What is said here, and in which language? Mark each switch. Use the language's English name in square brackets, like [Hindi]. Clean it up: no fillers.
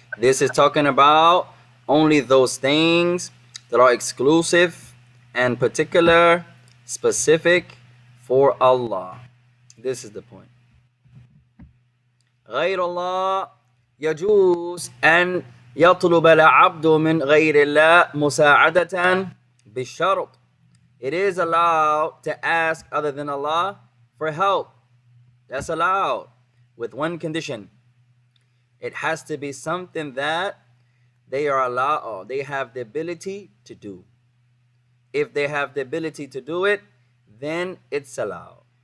[English] This is talking about only those things that are exclusive and particular, specific for Allah. This is the point. [Arabic] غير الله يجوز أن يطلب العبد من غير الله مساعدة بالشرط. [English] It is allowed to ask other than Allah for help. That's allowed with one condition. It has to be something that they are allowed or they have the ability to do. If they have the ability to do it, then it's allowed.